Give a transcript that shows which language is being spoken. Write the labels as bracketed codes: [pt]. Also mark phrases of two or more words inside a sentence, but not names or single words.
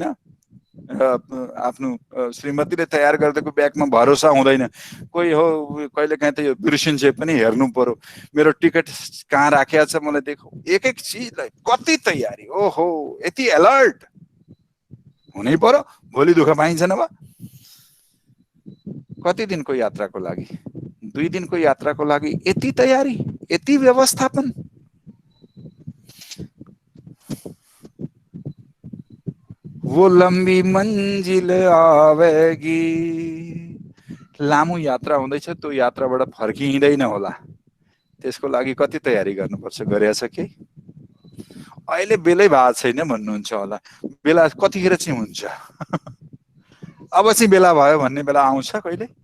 [ne] आफ्नो श्रीमतीले तयार गरिदिएको ब्यागमा भरोसा हुँदैन, कोही हो कहिलेकाहीँ त यो बिर्सिन्छ पनि, हेर्नु पर्यो मेरो टिकट कहाँ राखेको छ मलाई देखौ। एक चिजलाई कति तयारी, ओहो, यति अलर्ट हुनै पर्यो, भोलि दुःख पाइन्छ नभए। कति दिनको यात्राको लागि? 2 दिनको यात्राको लागि यति तयारी, यति व्यवस्थापन। [hi] वो लम्बी मंजिल आवेगी। [ne] लामो यात्रा हुँदैछ, त्यो यात्राबाट फर्किँदैन होला, त्यसको लागि कति तयारी गर्नुपर्छ? गरेछ के? अहिले बेलै भएको छैन भन्नुहुन्छ होला, बेला कतिखेर चाहिँ हुन्छ? अब चाहिँ बेला भयो भन्ने बेला आउँछ कहिले?